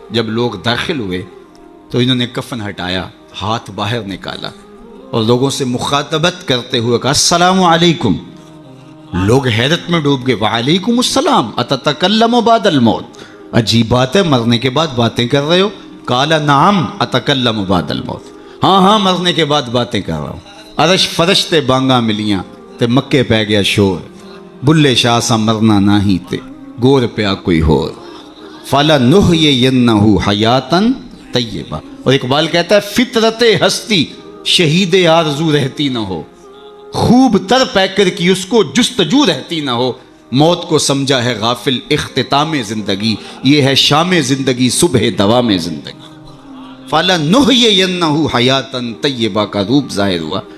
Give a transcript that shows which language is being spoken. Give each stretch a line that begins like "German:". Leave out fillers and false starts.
Urdu: جب لوگ داخل ہوئے تو انہوں نے کفن ہٹایا، ہاتھ باہر نکالا اور لوگوں سے مخاطبت کرتے ہوئے کہا السلام علیکم. لوگ حیرت میں ڈوب گئے، وعلیکم السلام
Arabic: اتتکلم بعد الموت،
Urdu: عجیب بات ہے، مرنے کے بعد باتیں کر رہے ہو؟
Arabic: قال نعم اتکلم بعد الموت،
Urdu: ہاں ہاں مرنے کے بعد باتیں کر رہا ہوں.
Punjabi: عرش فرش تے بانگا ملیاں تے مکے پہ گیا شور، بلے شاہ سا مرنا نہیں تے گور پیا کوئی ہور،
Arabic: فَلَنُحْيِيَنَّهُ حَيَاتًا طیبہ.
Urdu: اور اقبال کہتا ہے فطرت ہستی شہید آرزو رہتی نہ ہو، خوب تر پیکر کی اس کو جستجو رہتی نہ ہو، موت کو سمجھا ہے غافل اختتام زندگی، یہ ہے شام زندگی صبح دوام زندگی.
Arabic: فَلَنُحْيِيَنَّهُ حَيَاتًا طیبہ
Urdu: کا روپ ظاہر ہوا.